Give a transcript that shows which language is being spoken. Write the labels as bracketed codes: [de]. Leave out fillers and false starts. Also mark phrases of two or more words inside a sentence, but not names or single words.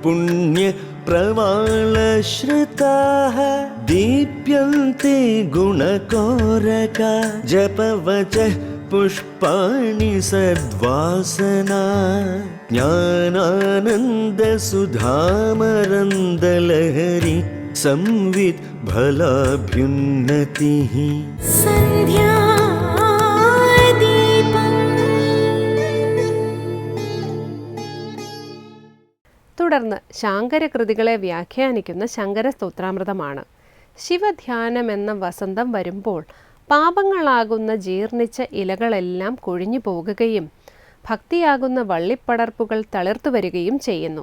[sa] पुण्यप्रवालश्रिताः दीप्यन्ते गुणकोरका जपवचः पुष्पाणि सद्वासना ज्ञानानन्दसुधामरन्दलहरि संवित् फलाभ्युन्नतिः. [ml] തുടർന്ന് ശാങ്കരകൃതികളെ വ്യാഖ്യാനിക്കുന്ന ശങ്കര സ്തോത്രാമൃതമാണ്. ശിവധ്യാനം എന്ന വസന്തം വരുമ്പോൾ പാപങ്ങളാകുന്ന ജീർണിച്ച ഇലകളെല്ലാം കൊഴിഞ്ഞു പോകുകയും ഭക്തിയാകുന്ന വള്ളിപ്പടർപ്പുകൾ തളിർത്തു വരികയും ചെയ്യുന്നു.